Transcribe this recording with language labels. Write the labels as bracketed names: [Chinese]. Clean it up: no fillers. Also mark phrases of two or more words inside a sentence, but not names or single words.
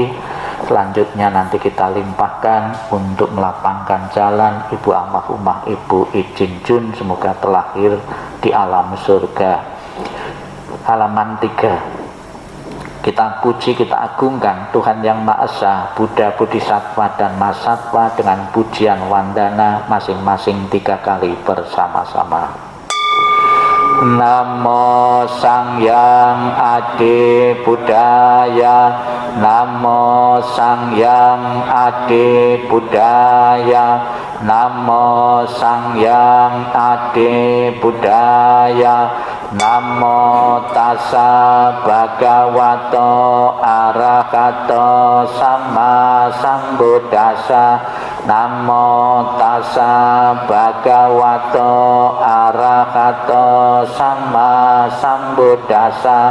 [Indonesian] Selanjutnya nanti kita limpahkan untuk melapangkan jalan Ibu almarhumah Ibu Ijin Jun, semoga terlahir di alam surga. Halaman 3. Kita puji, kita agungkan Tuhan Yang Maha Esa, Buddha, Bodhisattva, dan Mahasatwa dengan pujian wandana masing-masing 3 kali bersama-sama. [Kawi] Namo Sangyang Adi Budaya, Namo Sangyang Adi Budaya, Namo Sangyang Adi Budaya, [Pali] Namo Tassa Bhagavato Arahato Sama Sambuddhassa, Namo Tassa Bhagavato Arahato Sama Sambuddhassa,